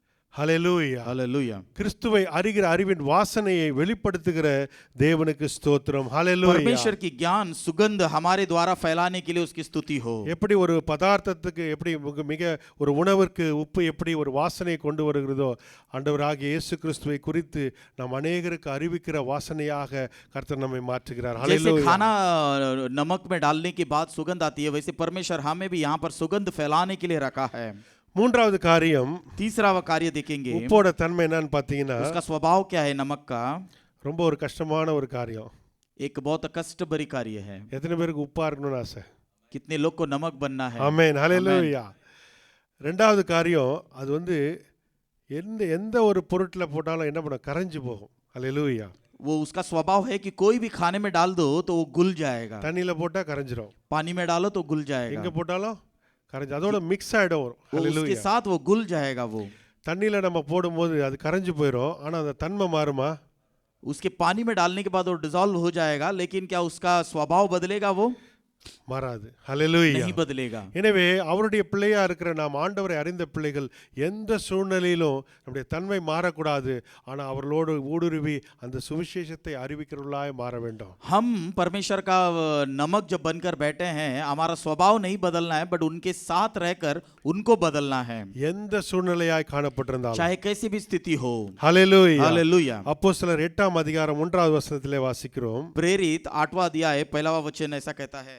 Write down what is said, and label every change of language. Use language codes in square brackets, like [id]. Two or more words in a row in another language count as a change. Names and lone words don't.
[ta] ஹalleluya. [hi] हालेलुया। [ta] கிறிஸ்துவை அறிகிற அறிவின் வாசனையை வெளிப்படுத்துகிற தேவனுக்கு ஸ்தோத்திரம். ஹalleluya. [hi] परमेश्वर की ज्ञान सुगंध हमारे द्वारा फैलाने के लिए उसकी स्तुति हो। [ta] எப்படி ஒரு பதார்த்தத்துக்கு எப்படி மிக ஒரு உணவிற்கு உப்பு எப்படி ஒரு வாசனையை கொண்டு வருகிறதோ, ஆண்டவராகிய இயேசு கிறிஸ்துவை குறித்து நாம் அநேகருக்கு அறிவிக்கிற வாசனையாக கர்த்தர் நம்மை மாற்றுகிறார். [hi] जैसे [ta] ஹalleluya. [hi] खाना नमक में डालने के बाद सुगंध आती है, वैसे परमेश्वर हमें भी यहाँ पर सुगंध फैलाने के लिए रखा है। [ta] மூன்றாவது காரியம், [hi] तीसरा वह कार्य देखेंगे, [ta] உப்போட தன்மை என்னன்னு பார்த்தீங்கன்னா [hi] उसका स्वभाव क्या है नमक का। [ta] ரொம்ப ஒரு கஷ்டமான ஒரு காரியம். [hi] एक बहुत कष्ट भरी कार्य है। [ta] எத்தனை பேருக்கு உப்பா இருக்கணும்னு ஆசை? [hi] कितने लोग को नमक बनना है। [ta] ஆமென். ஹalleluya. ரெண்டாவது காரியம், அது வந்து எந்த எந்த ஒரு பொருட்ல போட்டாலும் என்ன பண்ணும்? கரைஞ்சு போகும். ஹalleluya. [hi] वो उसका स्वभाव है कि कोई भी खाने में डाल दो तो वो घुल जाएगा, [ta] தண்ணியில போட்டா கரைஞ்சிரும், [hi] पानी में डालो तो घुल [ta] எங்க [hi] जाएगा, [ta] போட்டாலும் கரைஞ்சு அதோட மிக்ஸ் ஆயிடும். [hi] वो उसके [ta] ஹalleluya. [hi] साथ वो घुल जाएगा। वो [ta] தண்ணியில நம்ம போடும்போது அது கரைஞ்சு போயிடும், ஆனா அந்த தன்மை மாறுமா? [hi] उसके पानी में डालने के बाद वो डिसॉल्व हो जाएगा, लेकिन क्या उसका स्वभाव बदलेगा? वो [ta] மாறாது. ஹalleluya. [hi] नहीं बदलेगा। [ta] எனவே அவருடைய பிள்ளையா இருக்கிற நாம், ஆண்டவரை அறிந்த பிள்ளைகள், எந்த சூழ்நிலையிலும் நம்முடைய தன்மை மாறக்கூடாது, ஆனா அவர்களோடு ஊடுருவி அந்த சுவிசேஷத்தை அறிவிக்கிறவர்களாய் மாற வேண்டும். [hi] हम परमेश्वर का नमक जब बनकर बैठे हैं, हमारा स्वभाव नहीं बदलना है, बट उनके साथ रहकर उनको बदलना है, [ta] எந்த சூழ்நிலையாய் காணப்பட்டிருந்தாலும். [hi] चाहे कैसी भी स्थिति हो। [ta] ஹalleluya. [hi] हालेलुया। [ta] அப்போஸ்தலர் 8ஆம் அதிகாரம் 1வது வசனத்திலே வாசிக்கிறோம். [hi] प्रेरित 8वां अध्याय पहला वचन ऐसा कहता है,